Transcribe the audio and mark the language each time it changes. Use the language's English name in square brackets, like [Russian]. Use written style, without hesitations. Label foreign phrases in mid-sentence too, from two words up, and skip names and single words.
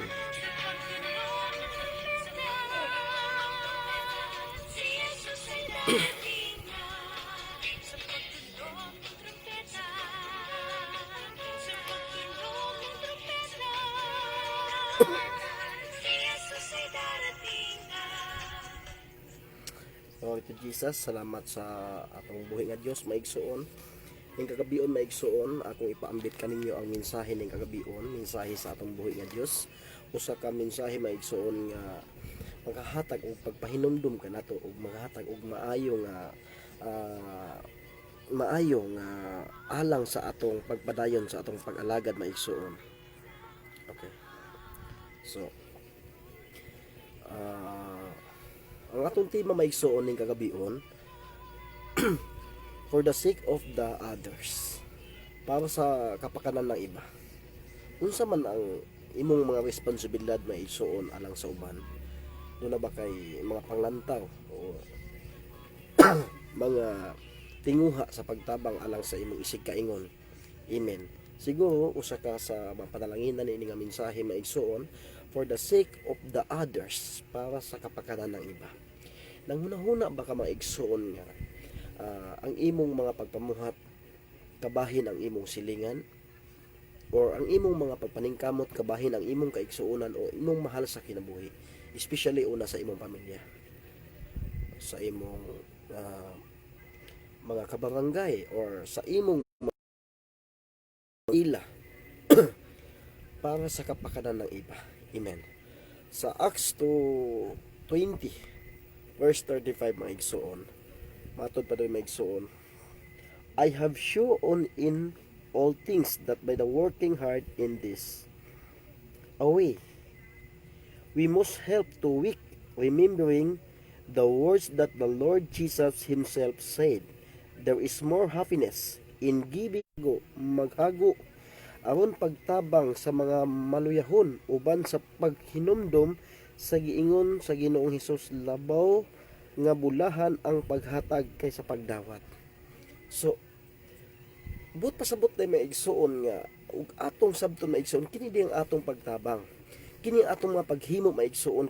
[Filipino] Sa pagtunog ng trumpeta, si Jesus ay darating na. Sa pagtunog ng trumpeta, sa pagtunog ng trumpeta, si Jesus ay darating na. [English] Glory to Jesus. [Cebuano] Salamat sa atong buhi nga Dios maigsuon. Ning kagabion maigsuon, akong ipaambit kaninyo ang mensahe ning kagabion, mensahe sa atong buhi nga Dios. Usa ka mensahe maigsuon nga maghahatag og pagpahinumdum kanato ug maghahatag og maayo nga alang sa atong pagpadayon sa atong pag-alagad maigsuon. Okay. So ang atong tema maigsuon ning kagabion [English] for the sake of the others, [Filipino] para sa kapakanan ng iba. [Cebuano] Unsa man ang imong mga responsibilidad maigsuon alang sa uban. Doon na ba kay mga panglantaw o mga tinguha sa pagtabang alang sa imong isig kaingon. Amen. Siguro usa ka sa mapanalanginan ni nga mensahe maigsuon [English] for the sake of the others, [Filipino] para sa kapakanan ng iba. [Cebuano] Nang hunahuna ba ka maigsuon nga ang imong mga pagpamuhat kabahin ang imong silingan, or ang imong mga pagpaningkamot kabahin ang imong kaigsuonan o imong mahal sa kinabuhi, especially una sa imong pamilya, sa imong mga kabarangay, or sa imong ila [Filipino] para sa kapakanan ng iba. [Cebuano] Amen. Sa Acts 2:20 verse 35 maigsuon, matod pa doon maigsuon, [English] I have shown in all things that by the working hard in this away we must help to weak, remembering the words that the Lord Jesus himself said, there is more happiness in giving [Cebuano] maghago aron pagtabang sa mga maluyahon uban sa paghinumdom sa giingon sa Ginoong Hesus, labaw nga bulahan ang paghatag kaysa pagdawat. So but pasabot na maigsuon nga ug atong sabton maigsuon kini di ang atong pagtabang, kini atong mga paghimo maigsuon.